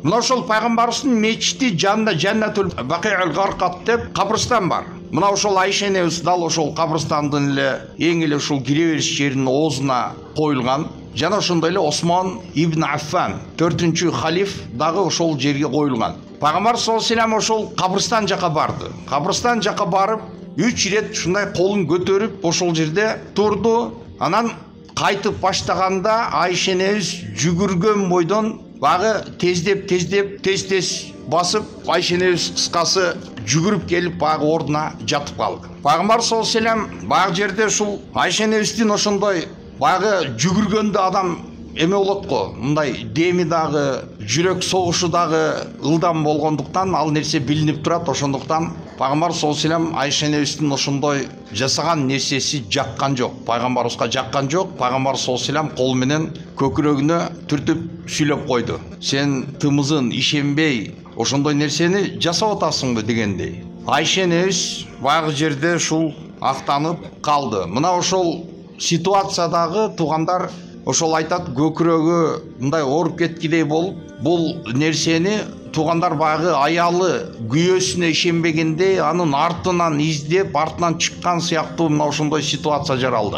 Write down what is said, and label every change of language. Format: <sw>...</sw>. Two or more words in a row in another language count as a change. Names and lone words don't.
<ky>Мына ошол пайгамбарыбыздын мечити жанында Жаннатул Бакиул Гаркат деп кабырстан бар. Мына ошол Айша энебиз дал ошол кабырстандын эле эң эле ушул кире бериш жеринин оозуна коюлган. Жана ошондой эле Осман ибн Аффан 4-чү халиф дагы ошол жерге коюлган. Пайгамбар</ky> <ar>صلى الله عليه وسلم</ar> <ky>ошол кабырстан жака барды. Кабырстан жака барып 3 ирет ушундай колун көтөрүп ошол жерде турду. Анан кайтып баштаганда Айша энебиз жүгүргөн бойдон багы тездеп тез басып Айша энебиз кыскасы жүгүрүп келип багы ордуна жатып калды. Пайгамбар</ky> <ar>صلى الله عليه وسلم</ar> <ky>багы жерде ушул Айша энебиздин ошондой багы жүгүргөндө адам эме болот го, мындай деми дагы, жүрөк согушу дагы ылдам болгондуктан ал нерсе билинип турат. Ошондуктан пайгамбар</ky> <ar>صلى الله عليه وسلم</ar> <ky>Айша энебиздин ошондой жасаган нерсеси жаккан жок, пайгамбарыбызга жаккан жок. Пайгамбар</ky> <ar>صلى الله عليه وسلم</ar> <ky>кол менен көкүрөгүнө түртүп сүйлөп койду. Сен тымызын ишенбей ошондой нерсени жасап атасыңбы дегендей. Айша энебиз баягы жерде ушул актанып калды. Мына ошол ситуациядагы туугандар ошол айтат, көкүрөгү мындай ооруп кеткидей болуп, бул нерсени туугандар баягы аялы күйөөсүнө ишенбегендей анын артынан издеп, артынан чыккан сыяктуу мына ошондой ситуация жаралды.</ky>